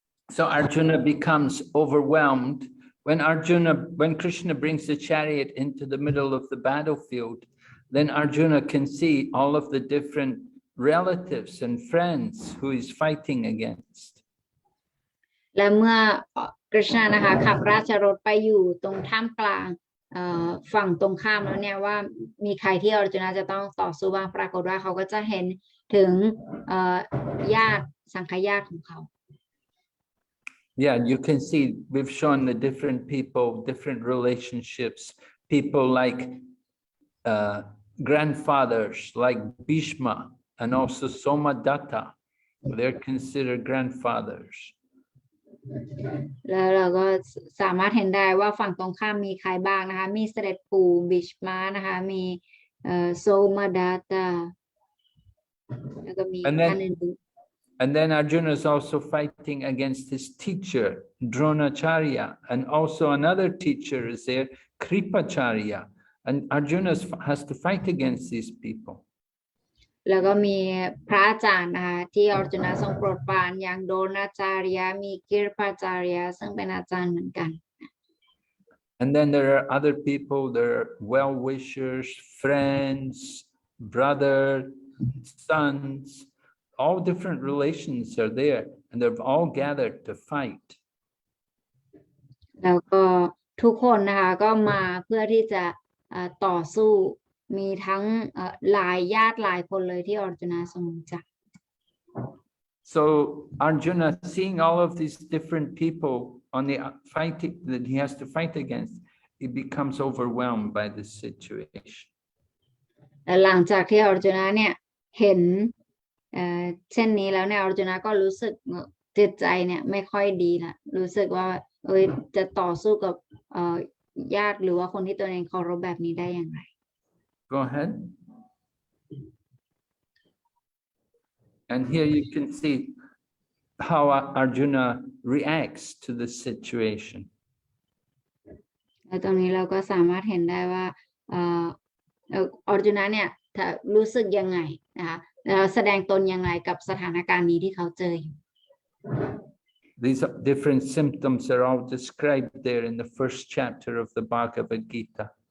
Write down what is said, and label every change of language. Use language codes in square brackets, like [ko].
[en] So Arjuna becomes overwhelmed when Krishna brings the chariot into the middle of the battlefield. Then Arjuna can see all of the different relatives and friends who he's fighting against. [th] และเมื่อกฤษณะนะคะขับราชรถไปอยู่ตรงท่ามกลางฝั่งตรงข้ามแล้วเนี่ยว่ามีใครที่ออร์จุนะจะต้องต่อสู้บ้างปรากฏว่าเขาก็จะเห็นถึงญาติสังคญาติของเขา [en] Yeah, you can see we've shown the different people, different relationships, people like grandfathers like Bhishma and also Somadatta. They're considered grandfathers. [th] แล้วเราก็สามารถเห็นได้ว่าฝั่งตรงข้ามมีใครบ้างนะคะมีเสด็จปู่บิชมานะคะมีโซมาดาตาแล้วก็มีท่านอื่น [en] And then Arjuna is also fighting against his teacher, Dronacharya, and also another teacher is there, Kripacharya. And Arjuna has to fight against these people. [th] แล้วก็มีพระอาจารย์นะคะที่ออร์จุนะทรงโปรดปรานอย่างโดนาจาริยะมีกิรพาจาริยะซึ่งเป็นอาจารย์เหมือนกัน [en] And then there are other people, there are well-wishers, friends, brother, sons, all different relations are there, and they've all gathered to fight. [th] แล้วก็ทุกคนนะคะก็มาเพื่อที่จะต่อสู้มีทั้งหลายญาติหลายคนเลยที่ออร์จุนะทรงรู้จัก [en] So Arjuna, seeing all of these different people on the fighting that he has to fight against, he becomes overwhelmed by this situation. [th] หลังจากที่ออร์จุนะเนี่ยเห็นเช่นนี้แล้วเนี่ยออร์จุนะก็รู้สึกจิตใจเนี่ยไม่ค่อยดีละรู้สึกว่าจะต่อสู้กับญาติหรือว่าคนที่ตัวเองเคารพแบบนี้ได้อย่างไร [en] Go ahead. And here you can see how Arjuna reacts to the situation. [th] แล้วตรงนี้เราก็สามารถเห็นได้ว่าออร์จุนะเนี่ยรู้สึกยังไงนะคะแสดงตนยังไงกับสถานการณ์นี้ที่เขาเจออยู่ [en] These different symptoms are all described there in the first chapter of the Bhagavad Gita.